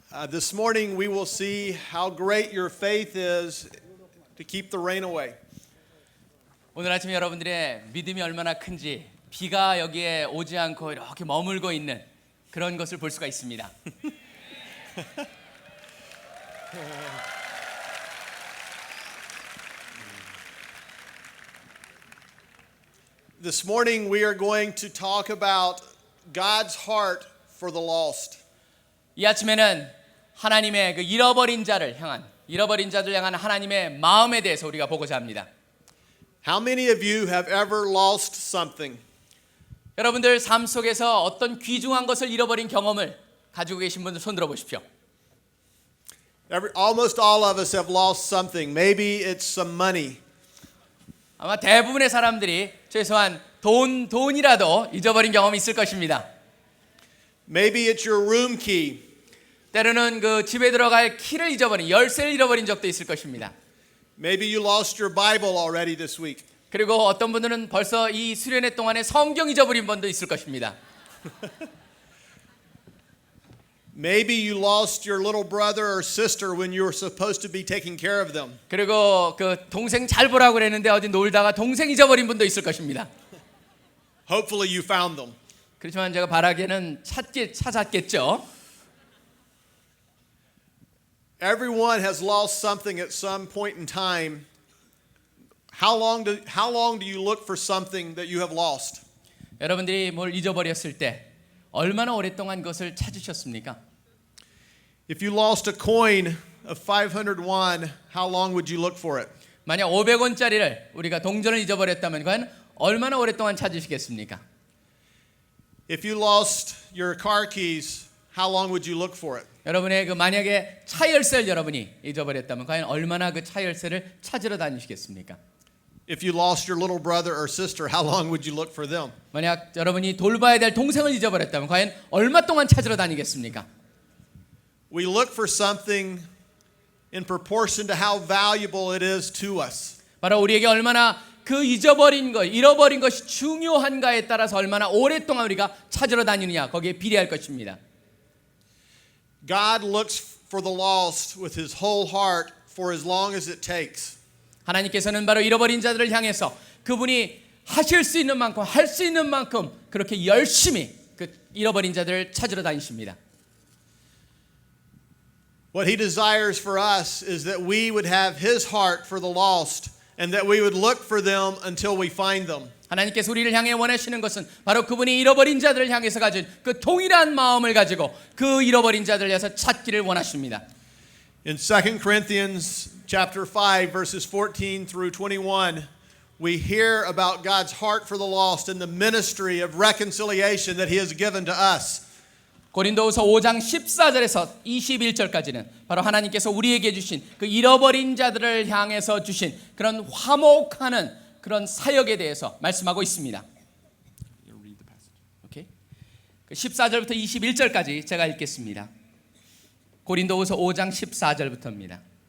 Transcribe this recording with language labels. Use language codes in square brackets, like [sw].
[en] This morning we will see how great your faith is to keep the rain away. [ko] 오늘 아침 여러분들의 믿음이 얼마나 큰지 비가 여기에 오지 않고 이렇게 머물고 있는 그런 것을 볼 수가 있습니다. [en] This morning we are going to talk about God's heart for the lost. [ko] 이 아침에는 하나님의 그 잃어버린 자들 향한 하나님의 마음에 대해서 우리가 보고자 합니다. [en] How many of you have ever lost something? [ko] 여러분들 삶 속에서 어떤 귀중한 것을 잃어버린 경험을 가지고 계신 분들 손 들어 보십시오. [en] Almost all of us have lost something. Maybe it's some money. [ko] 아마 대부분의 사람들이 최소한 돈이라도 잊어버린 경험이 있을 것입니다. [en] Maybe it's your room key. [ko] 때로는 그 집에 들어갈 키를 잊어버린, 열쇠를 잃어버린 적도 있을 것입니다. [en] Maybe you lost your Bible already this week. [ko] 그리고 어떤 분들은 벌써 이 수련회 동안에 성경 잊어버린 분도 있을 것입니다. [en] Maybe you lost your little brother or sister when you were supposed to be taking care of them. [ko] 그리고 그 동생 잘 보라고 그랬는데 어디 놀다가 동생 잊어버린 분도 있을 것입니다. [en] Hopefully you found them. [ko] 그렇지만 제가 바라기에는 찾았겠죠. [en] Everyone has lost something at some point in time. How long do you look for something that you have lost? [ko] 여러분들이 뭘 잊어버렸을 때 얼마나 오랫동안 그것을 찾으셨습니까? [en] If you lost a coin of 500 won, how long would you look for it? [ko] 만약 500원짜리를 우리가 동전을 잊어버렸다면 과연 얼마나 오랫동안 찾으시겠습니까? [en] If you lost your car keys, how long would you look for it? [ko] 여러분의 그 만약에 차 열쇠를 여러분이 잊어버렸다면 과연 얼마나 그 차 열쇠를 찾으러 다니시겠습니까? [en] If you lost your little brother or sister, how long would you look for them? [ko] 만약 여러분이 돌봐야 될 동생을 잊어버렸다면 과연 얼마 동안 찾으러 다니겠습니까? [en] We look for something in proportion to how valuable it is to us. [ko] 바로 우리에게 얼마나 그 잃어버린 것이 중요한가에 따라서 얼마나 오랫동안 우리가 찾으러 다니느냐 거기에 비례할 것입니다. [en] God looks for the lost with his whole heart for as long as it takes. [ko] 하나님께서는 바로 잃어버린 자들을 향해서 그분이 하실 수 있는 만큼 할 수 있는 만큼 그렇게 열심히 그 잃어버린 자들을 찾으러 다니십니다. [en] What he desires for us is that we would have his heart for the lost and that we would look for them until we find them. [ko] 하나님께서 우리를 향해 원하시는 것은 바로 그분이 잃어버린 자들을 향해서 가진 그 동일한 마음을 가지고 그 잃어버린 자들을 위해서 찾기를 원하십니다. [en] In 2 Corinthians chapter 5 verses 14 through 21, we hear about God's heart for the lost and the ministry of reconciliation that he has given to us. [ko] 고린도후서 5장 14절에서 21절까지는 바로 하나님께서 우리에게 주신 그 잃어버린 자들을 향해서 주신 그런 화목하는 그런 사역에 대해서 말씀하고 있습니다. 오케이. 14절부터 21절까지 제가 읽겠습니다. 고린도후서 5장 14절부터입니다.